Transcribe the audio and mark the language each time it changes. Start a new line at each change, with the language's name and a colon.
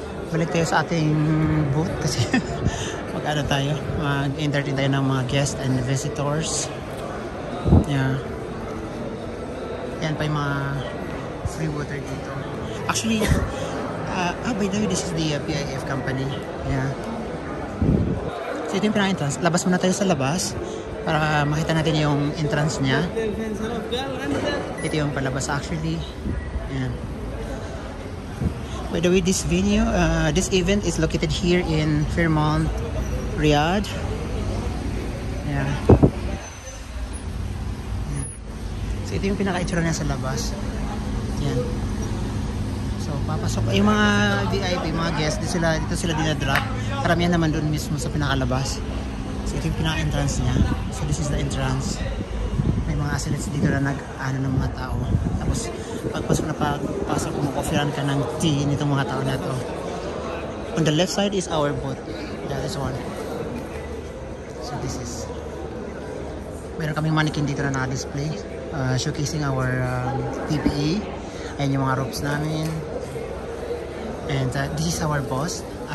Filipino: balik tayo sa ating booth kasi mag-ano tayo, mag-entertain tayo ng mga guests and visitors. Yeah. Yan pa yung mga free water dito.
English: Actually, by the way, this is the PIF company.
Filipino: Yeah. So ito yung pinaka-entrance. Labas muna tayo sa labas para makita natin yung entrance niya. Ito yung palabas actually. Yan.
English: By the way, this event is located here in Fairmont, Riyadh. Yeah. Yan.
Filipino: So ito yung pinaka-itsura niya sa labas. Yan. So papasok yung mga VIP, mga guests, dito sila dinadrop. Karamihan naman doon mismo sa pinakalabas. So ito yung pinaka-entrance niya. So this is the entrance. May mga assets dito na nag-ano ng mga tao. Tapos pagpasok mo, offeran ka ng tea nitong mga tao na to.
English: On the left side is our booth. Yeah, this one. So this is. Meron kaming mannequin dito na naka-display.
Filipino: Showcasing our PPE. Ayan yung mga ropes namin.
English: And this is our boss.